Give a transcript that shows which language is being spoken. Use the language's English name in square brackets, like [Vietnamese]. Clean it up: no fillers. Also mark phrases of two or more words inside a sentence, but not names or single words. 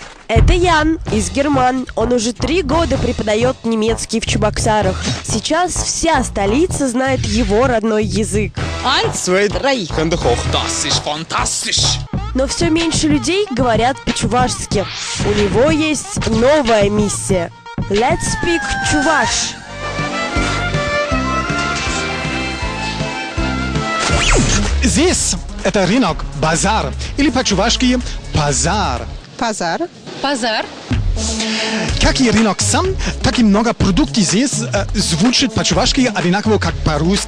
[Russian] Это Ян из Герман. Он уже 3 года преподает немецкий в Чебоксарах. Сейчас вся столица знает его родной язык. 1, 2, 3. [German] Finde ich auch. Das ist fantastisch. [Russian] Но все меньше людей говорят по-чувашски. У него есть новая миссия. [English] Let's speak чуваш. [Russian] Здесь это рынок, базар, или по-чувашски базар. [Chuvash] Пазар. Пазар. [Russian] Как и рынок сам, так и много продуктов здесь звучит по-чувашски одинаково, как по-русски.